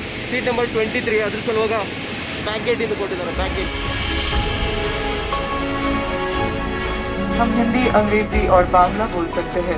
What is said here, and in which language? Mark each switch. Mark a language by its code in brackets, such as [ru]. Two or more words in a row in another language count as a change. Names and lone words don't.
[en] seat number [kn] 23 ಅದ್ರ ಸಲುವಾಗ ಬ್ಯಾಕ್ ಗೇಟಿಂದ ಕೊಟ್ಟಿದ್ದಾರೆ [en] back gate. [hi] हम हिंदी अंग्रेजी और बांग्ला बोल सकते हैं.